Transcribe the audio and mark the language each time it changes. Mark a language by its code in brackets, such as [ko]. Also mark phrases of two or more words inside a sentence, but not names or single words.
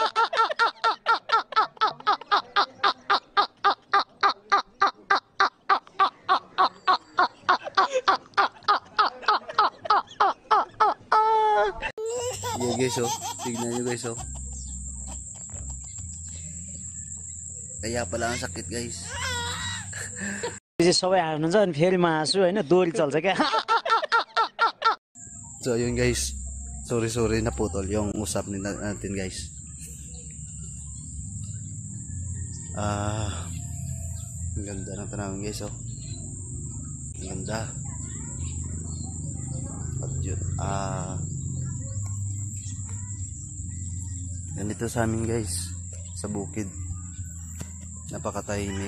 [en] Yeah guys, [tl] oh, tignan nyo guys, oh. Kaya pala ang sakit guys. [ne] सबै हाल्नुहुन्छ अनि फेरि म हाँस्छु हैन दोरी चल्छ क्या [tl] So yun guys, sorry naputol yung usap natin guys. Ang ganda ng tanawin guys, oh. Ang ganda. At yun, ganito sa amin guys, sa bukid, napakatahimik.